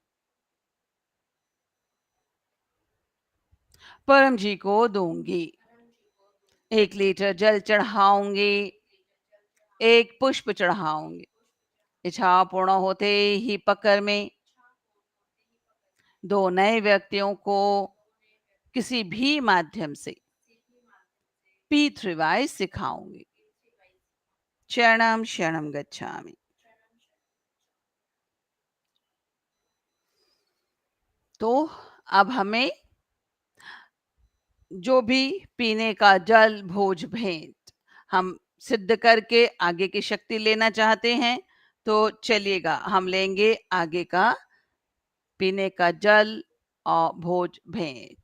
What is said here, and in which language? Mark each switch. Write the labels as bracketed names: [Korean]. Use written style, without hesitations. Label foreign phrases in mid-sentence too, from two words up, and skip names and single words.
[Hindi] परम जी को दूंगी, 1 लीटर जल चढ़ाऊंगी, 1 पुष्प चढ़ाऊंगी। इच्छा पूर्ण होते ही पकड़ में 2 नए व्यक्तियों को किसी भी माध्यम से P3Y सिखाऊंगी। [Sanskrit] शरणम शरणम गच्छामि। [Hindi] तो अब हमें जो भी पीने का जल भोज भेंट हम सिद्ध करके आगे की शक्ति लेना चाहते हैं, तो चलिएगा हम लेंगे आगे का पीने का जल और भोज भेंट।